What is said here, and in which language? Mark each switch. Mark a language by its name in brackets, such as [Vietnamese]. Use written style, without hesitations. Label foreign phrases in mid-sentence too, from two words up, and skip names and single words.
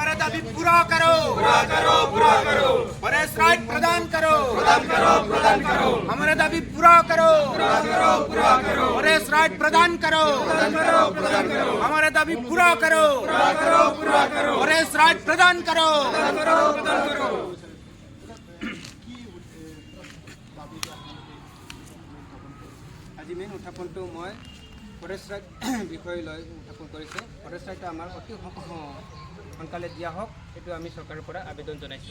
[Hindi] दाबी पूरा करो [English] forest right [Hindi] प्रदान करो हमारे दाबी पूरा करो [English] forest right [Hindi] प्रदान करो हमारे दाबी पूरा करो [English] forest right [Hindi] प्रदान करो [Assamese] আজি মেইন উত্থাপনটো মই [English] forest right [Assamese] বিষয় লৈ উত্থাপন কৰিছোঁ। [English] forest rightটো [Assamese] আমাৰ অতি সোনকালে দিয়া হওক এইটো আমি চৰকাৰৰ পৰা আবেদন জনাইছোঁ।